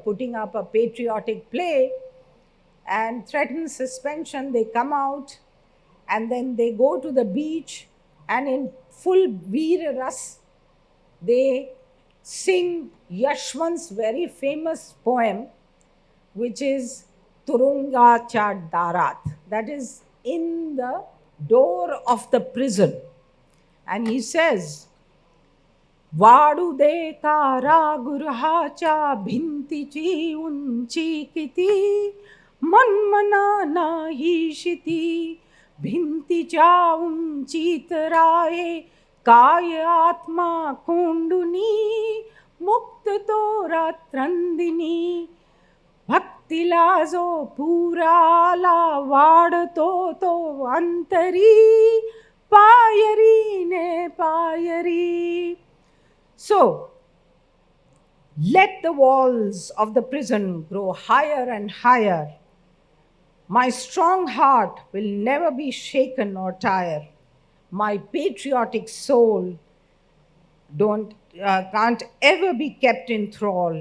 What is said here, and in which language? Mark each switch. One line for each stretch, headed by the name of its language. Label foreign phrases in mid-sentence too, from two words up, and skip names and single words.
English: putting up a patriotic play and threatens suspension, they come out and then they go to the beach and in full
Marathi: वीर रस,
English: they sing Yashwant's very famous poem, which is Turunga Chad Darat, that is in the door of the prison. And he says,
Marathi: वाढू दे कारा गृहाच्या भिंतीची उंची किती मन्मना नाही शिती भिंतीच्या उंचीत राये काय आत्मा कोंडुनी मुक्त तो रात्रंदिनी भक्तीला जो पुराला वाढतो तो अंतरी पायरीने पायरी.
English: So, let the walls of the prison grow higher and higher. My strong heart will never be shaken or tire. My patriotic soul can't ever be kept in thrall.